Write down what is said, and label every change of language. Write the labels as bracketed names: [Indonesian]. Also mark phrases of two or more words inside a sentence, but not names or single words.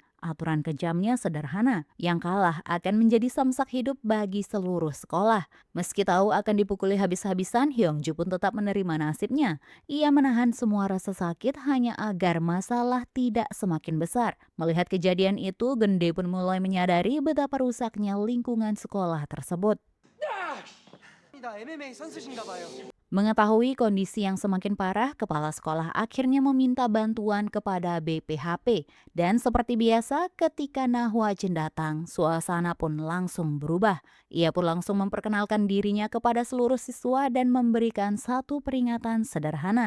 [Indonesian] Aturan kejamnya sederhana, yang kalah akan menjadi samsak hidup bagi seluruh sekolah. Meski tahu akan dipukuli habis-habisan, Hyungju pun tetap menerima nasibnya. Ia menahan semua rasa sakit hanya agar masalah tidak semakin besar. Melihat kejadian itu, Gende pun mulai menyadari betapa rusaknya lingkungan sekolah tersebut. [Korean] MMA 선수신가 봐요. [Indonesian] Mengetahui kondisi yang semakin parah, kepala sekolah akhirnya meminta bantuan kepada BPHP. Dan seperti biasa, ketika Nahwajin datang, suasana pun langsung berubah. Ia pun langsung memperkenalkan dirinya kepada seluruh siswa dan memberikan satu peringatan sederhana.